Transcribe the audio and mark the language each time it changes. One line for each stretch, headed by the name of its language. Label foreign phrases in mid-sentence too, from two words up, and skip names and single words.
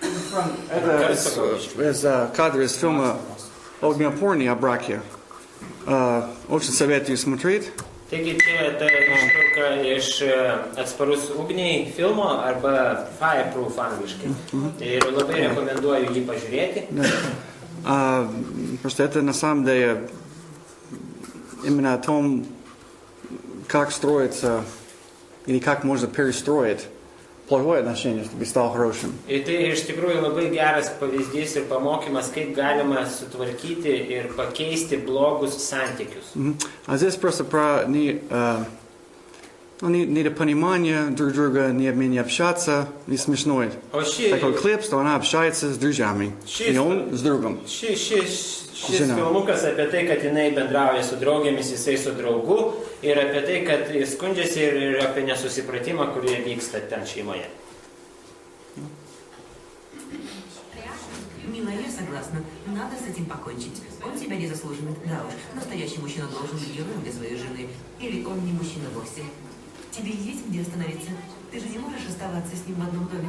Russian: Это из кадра из фильма «Огнеупорный о браке». Очень советую смотреть.
Lithuanian: Taigi čia ta ištrauka iš Atsparus ugniai filmo arba Fireproof angliškai. Ir labai rekomenduoju jį pažiūrėti.
Russian: Просто это на самом деле именно о том, как строится или как можно перестроить плохое отношение, чтобы стал хорошим.
Lithuanian: Ir tai iš tikrųjų labai geras pavyzdys ir pamokymas, kaip galima sutvarkyti ir pakeisti blogus santykius.
Russian: А здесь просто про недопонимание друг друга, не общаться, не смешно. Такой клип, что она общается с друзьями, и он с другом.
Lithuanian: Šis filmukas apie tai, kad jinai bendrauja su draugėmis, jisai su draugu, ir apie tai, kad jis skundžiasi ir apie nesusipratimą, kurie vyksta ten šeimoje.
Russian: Мила, я согласна. Надо с этим покончить. Он тебя не заслуживает. Да уж, настоящий мужчина должен быть героем для своей жены. Или он не мужчина вовсе. Тебе есть где остановиться? Ты же не можешь оставаться с ним в одном доме.